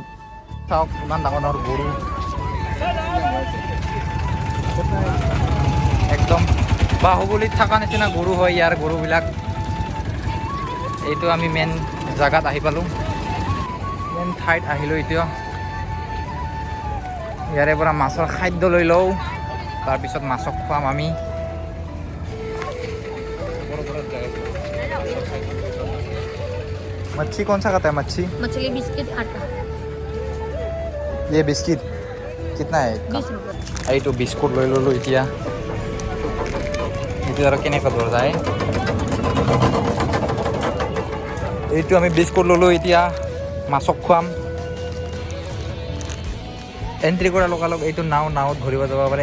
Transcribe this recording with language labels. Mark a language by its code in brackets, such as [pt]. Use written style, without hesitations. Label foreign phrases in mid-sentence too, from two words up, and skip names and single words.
[as] চাওক ইমান ডাঙৰ ডাঙৰ গৰু, একদম বাহুবলীত থকা নিচিনা গৰু হয় ইয়াৰ গৰুবিলাক। এইটো আমি মেইন জেগাত আহি পালোঁ, মেইন ঠাইত আহিলোঁ। এতিয়া ইয়াৰে পৰা মাছৰ খাদ্য লৈ লওঁ, তাৰপিছত মাছক খুৱাম আমি। [hi] मच्छी कौन सा खाता है? मछली बिस्किट 8 का। ये बिस्किट कितना है? 20 रुपये। [as] এইটো বিস্কুট লৈ ল'লোঁ। এতিয়া এইটো আৰু কেনেকৈ ধৰা যায়। এইটো আমি বিস্কুট ল'লোঁ, এতিয়া মাছক খুৱাম। এণ্ট্ৰি কৰাৰ লগালগ এইটো নাৱত ঘূৰিব যাব পাৰে।